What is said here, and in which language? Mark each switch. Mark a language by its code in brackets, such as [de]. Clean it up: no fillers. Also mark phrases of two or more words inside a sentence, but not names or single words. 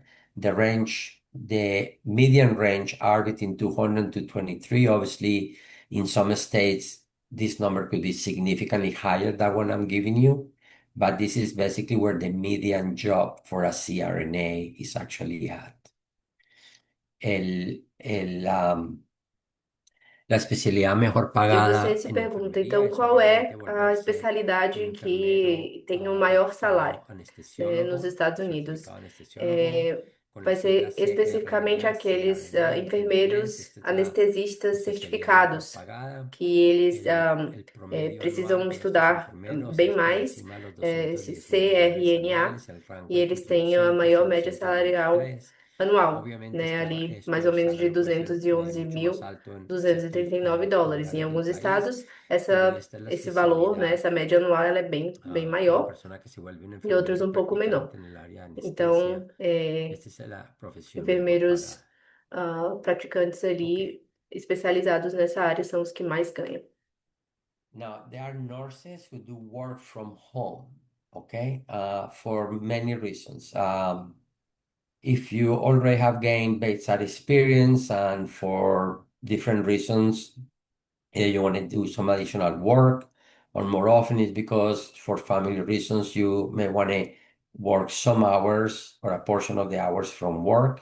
[en] The median range are between 200 to 23. Obviously, in some states, this number could be significantly higher than what I'm giving you, but this is basically where the median job for a CRNA is actually at. [es] El, el, La especialidad mejor [pt] E você [es] pagada se en [pt] pergunta, [es] enfermería [pt] então, [es] es [pt] qual é [es] obviamente [pt] a [es] volverse un [pt] especialidade [es] enfermero [pt] que tem o maior salário, né, nos [es] anestesiólogo, [pt] Estados Unidos? [es] certificado anestesiólogo, [pt] É, [es] con [pt] vai [es] las siglas [pt] ser especificamente CRNA, aqueles [es] CRNA en inglés. [pt] enfermeiros [es] Esta es la [pt] anestesistas [es] especialidad mejor [pt] certificados, [es] pagada. [pt] que eles [es] El promedio anual [pt] precisam [es] para estos [pt] estudar [es] enfermeros [pt] bem [es] es por [pt] mais, [es] encima de los [pt] esse [es] $210,000 [pt] CRNA, [es] anuales. El rango [pt] e [es] de [pt] eles têm a [es] titulación [pt] maior [es] es [pt] média salarial [es] 123. [pt] anual, [es] Obviamente [pt] né? Ali mais [es] esto [pt] ou [es] el [pt] menos de [es] salario puede ser [pt] 211 [es] mucho más [pt] mil [es] alto en ciertas [pt] 239 dólares. Em [es] áreas del [pt] alguns [es] país, [pt] estados, [es] pero esta es la [pt] esse valor, né, [es] especialidad. [pt] essa média anual, ela é bem [es] Una [pt] maior [es] persona que se vuelve un [pt] e outros [es] enfermero [pt] um pouco menor. [es] practicante en el área de anestesia, [pt] Então, [es] esta es la profesión mejor [pt] enfermeiros [es] pagada. [pt] praticantes [es] Ok. [pt] ali especializados nessa área são os que mais ganham. [en] Now, there are nurses who do work from home, okay, for many reasons. If you already have gained bedside experience and for different reasons, you want to do some additional work, or more often it's because for family reasons you may want to work some hours or a portion of the hours from work.